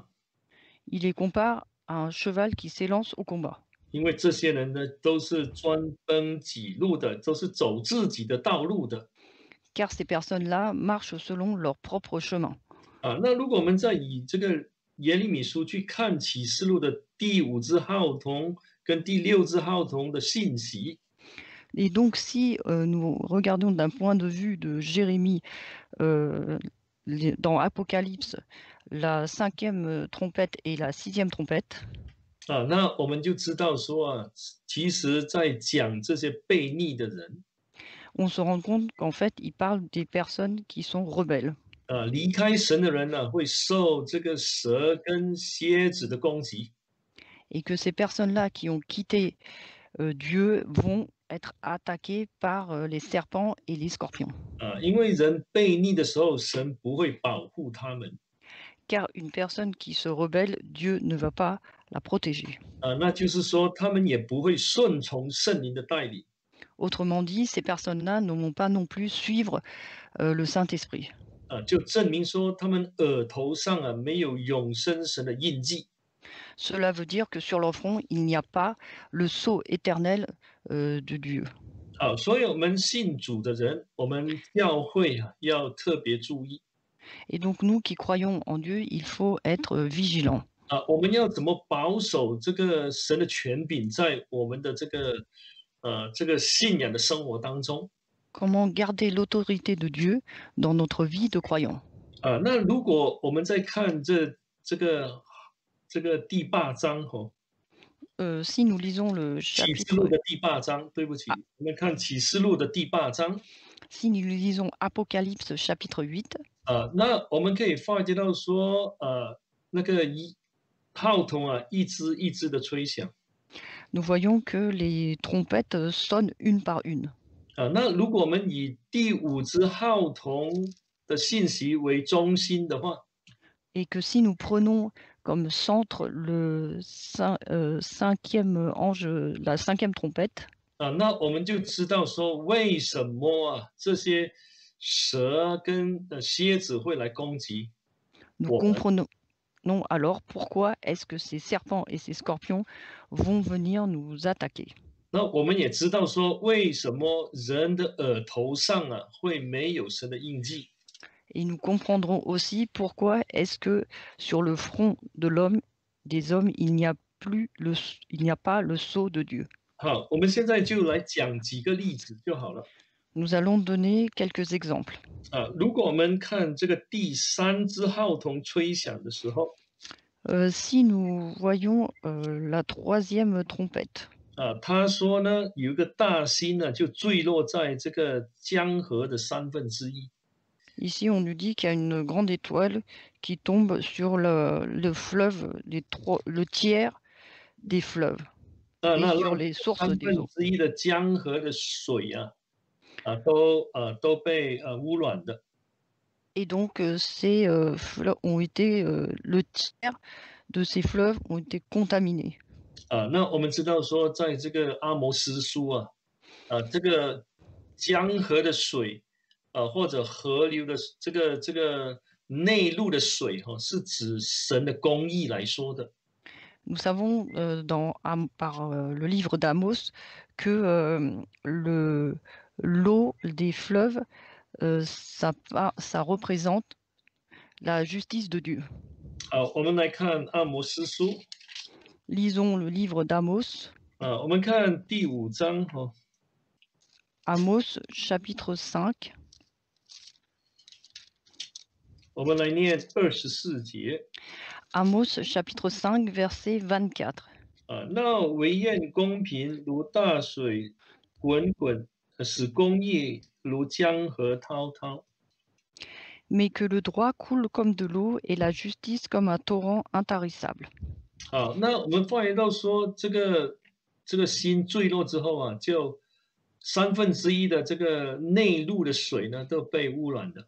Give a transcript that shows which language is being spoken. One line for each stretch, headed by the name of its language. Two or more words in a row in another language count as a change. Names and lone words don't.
French: Il les compare à un cheval qui s'élance au combat.
Chinese: 因为这些人呢，都是专奔己路的，都是走自己的道路的。
French: Car ces personnes-là marchent selon leur propre chemin.
Chinese: 那如果我们再以这个耶利米书去看启示录的第5只号筒跟第6只号筒的信息。
French: Et donc, si nous regardons d'un point de vue de Jérémie, dans Apocalypse, la 5e trompette et la 6e trompette,
Chinese: 那我们就知道说其实在讲这些悖逆的人。
French: on se rend compte qu'en fait, il parle des personnes qui sont rebelles.
Chinese: 离开神的人呢，会受这个蛇跟蝎子的攻击。
French: Et que ces personnes-là qui ont quitté Dieu vont être attaquées par les serpents et les scorpions.
Chinese: 因为人悖逆的时候，神不会保护他们。
French: Car une personne qui se rebelle, Dieu ne va pas la protéger.
Chinese: 那就是说，他们也不会顺从圣灵的带领。
French: Autrement dit, ces personnes-là ne vont pas non plus suivre le Saint-Esprit.
Chinese: 就证明说，他们额头上没有永生神的印记。
French: Cela veut dire que sur leur front, il n'y a pas le sceau éternel de Dieu.
Chinese: 所以我们信主的人，我们教会要特别注意。
French: Et donc nous qui croyons en Dieu, il faut être vigilants.
Chinese: 我们要怎么保守这个神的权柄在我们的这个信仰的生活当中？
French: Comment garder l'autorité de Dieu dans notre vie de croyant?
Chinese: 那如果我们在看这个第8章
French: si nous lisons le
Chinese: 启示录
French: chapitre,
Chinese: 的第8章，对不起，我们看启示录的第8章。
French: si nous lisons Apocalypse chapitre 8,
Chinese: 那我们可以发觉到说，那个号筒啊，一支一支的吹响。
French: Nous voyons que les trompettes sonnent une par une.
Chinese: 那如果我们以第五支号筒的信息为中心的话，
French: Et que si nous prenons comme centre cinquième ange, la cinquième trompette,
Chinese: 那我们就知道说为什么这些蛇跟蝎子会来攻击
French: nous
Chinese: 我们。
French: comprenons alors pourquoi est-ce que ces serpents et ces scorpions vont venir nous attaquer.
Chinese: 那我们也知道说为什么人的额头上会没有神的印记。
French: Et nous comprendrons aussi pourquoi est-ce que sur le front de l'homme, des hommes, il n'y a pas le sceau de Dieu.
Chinese: 好，我们现在就来讲几个例子就好了。
French: Nous allons donner quelques exemples.
Chinese: 如果我们看这个第三支号筒吹响的时候，
French: Si nous voyons la troisième trompette,
Chinese: 他说呢，有一个大星呢，就坠落在这个江河的1/3。
French: ici on nous dit qu'il y a une grande étoile qui tombe sur le fleuve, le tiers des fleuves 那 et 那 sur
Chinese: 让
French: les sources des eaux.
Chinese: 1/3 的江河的水都被污染的。
French: Et donc ces fleuves ont été, le tiers de ces fleuves ont été contaminés.
Chinese: 那我们知道说，在这个阿摩司书这个江河的水或者河流的这个内陆的水是指神的公义来说的。
French: Nous savons par le livre d'Amos que l'eau des fleuves, ça représente la justice de Dieu.
Chinese: 我们来看阿摩司书
French: Lisons le livre d'Amos,
Chinese: 我们看第5章
French: Amos chapitre 5,
Chinese: 我们来念24节。
French: Amos chapitre 5, verset 24.
Chinese: 那惟愿公平如大水滚滚，使公义如江河滔滔。
French: Mais que le droit coule comme de l'eau et la justice comme un torrent intarissable.
Chinese: 那我们发现到说，这个星坠落之后就1/3的这个内陆的水呢都被污染了。